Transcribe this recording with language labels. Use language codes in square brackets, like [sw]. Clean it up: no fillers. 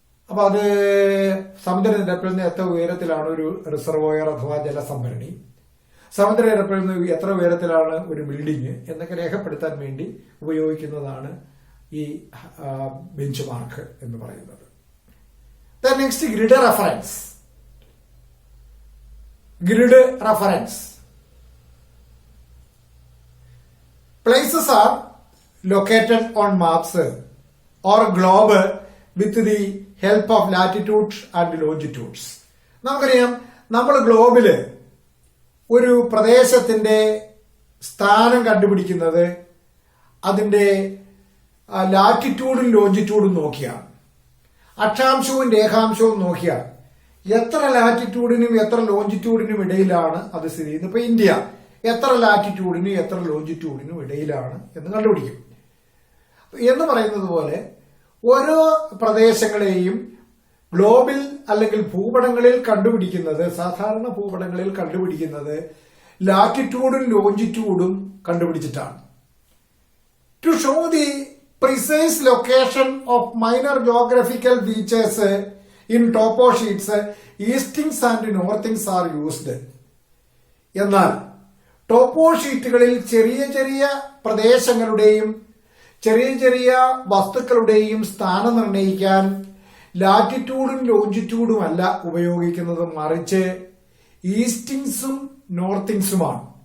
[ml] അപ്പൊ അത് സമുദ്രനിരപ്പിൽ നിന്ന് എത്ര ഉയരത്തിലാണ് ഒരു റിസർവോയർ അഥവാ ജലസംഭരണി, സമുദ്രനിരപ്പിൽ നിന്ന് എത്ര ഉയരത്തിലാണ് ഒരു ബിൽഡിംഗ് എന്നൊക്കെ രേഖപ്പെടുത്താൻ വേണ്ടി ഉപയോഗിക്കുന്നതാണ് ഈ ബെഞ്ച് മാർക്ക് എന്ന് പറയുന്നത്. [en] The next grid reference. Grid reference. Places are located on maps or globe with the help of latitudes and longitudes. [ml] നമുക്കറിയാം, നമ്മൾ ഗ്ലോബില് ഒരു പ്രദേശത്തിന്റെ സ്ഥാനം കണ്ടുപിടിക്കുന്നത് അതിന്റെ ലാറ്റിറ്റ്യൂഡും ലോഞ്ചിറ്റ്യൂഡും നോക്കിയാണ്. അക്ഷാംശവും രേഖാംശവും നോക്കിയാൽ എത്ര ലാറ്റിറ്റ്യൂഡിനും എത്ര ലോഞ്ചിറ്റ്യൂഡിനും ഇടയിലാണ് അത് സ്ഥിതി ചെയ്യുന്നത്. ഇപ്പൊ ഇന്ത്യ എത്ര ലാറ്റിറ്റ്യൂഡിനും എത്ര ലോഞ്ചിറ്റ്യൂഡിനും ഇടയിലാണ് എന്ന് കണ്ടുപിടിക്കും. എന്ന് പറയുന്നത് പോലെ ഓരോ പ്രദേശങ്ങളെയും ഗ്ലോബിൽ അല്ലെങ്കിൽ ഭൂപടങ്ങളിൽ കണ്ടുപിടിക്കുന്നത്, സാധാരണ ഭൂപടങ്ങളിൽ കണ്ടുപിടിക്കുന്നത് ലാറ്റിറ്റ്യൂഡും ലോഞ്ചിറ്റ്യൂഡും കണ്ടുപിടിച്ചിട്ടാണ്. [en] To show the precise location of minor geographical features in topo sheets, eastings and northings are used. [ml] എന്നാൽ ടോപ്പോ ഷീറ്റുകളിൽ ചെറിയ ചെറിയ പ്രദേശങ്ങളുടെയും ചെറിയ ചെറിയ വസ്തുക്കളുടെയും സ്ഥാനം നിർണ്ണയിക്കാൻ ലാറ്റിറ്റ്യൂഡും ലോഞ്ചിറ്റ്യൂഡും അല്ല ഉപയോഗിക്കുന്നത്, മറിച്ച് ഈസ്റ്റിങ്സും നോർത്തിങ്സുമാണ്.